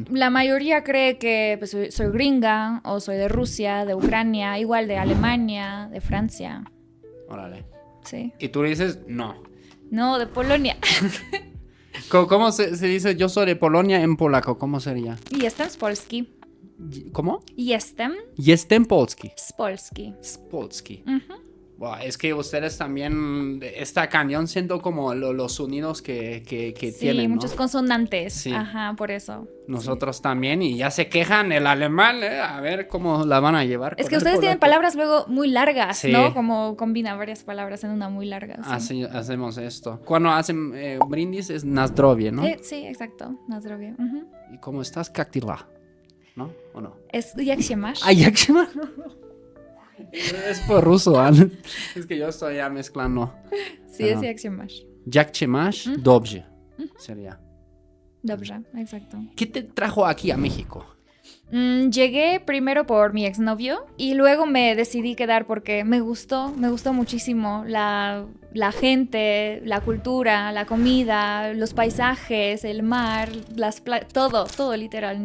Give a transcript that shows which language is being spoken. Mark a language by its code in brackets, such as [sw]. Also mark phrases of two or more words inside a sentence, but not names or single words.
[es] La mayoría cree que pues, soy gringa, o soy de Rusia, de Ucrania, igual de Alemania, de Francia. Órale. Sí. ¿Y tú dices no? No, de Polonia. ¿Cómo se dice yo soy de Polonia en polaco? ¿Cómo sería? [pl] Jestem z Polski. [es] ¿Cómo? [pl] Jestem Polski. Z Polski. Polski. [es] Wow, es que ustedes también, esta cañón siento como los sonidos que sí, tienen, ¿no? Muchos consonantes. Sí. Ajá, por eso. Nosotros también, y ya se quejan el alemán, a ver cómo la van a llevar. Es que ustedes tienen palabras luego muy largas, sí. ¿no? Como combina varias palabras en una muy larga. Sí. Así hacemos esto. Cuando hacen brindis es Nazdrovie, ¿no? Sí, exacto, Nazdrovie. ¿Y cómo estás? Kaktila, ¿no? ¿O no? Es [pl] jak się masz. Jak się masz. [es] Es por ruso, ¿eh? Es que yo estoy ya mezclando. Sí, es [pl] jak się masz. Jak się masz, dobrze. [es] Sería. Dobrze, exacto. ¿Qué te trajo aquí a México? Llegué primero por mi exnovio y luego me decidí quedar porque me gustó muchísimo la gente, la cultura, la comida, los paisajes, el mar, todo literal.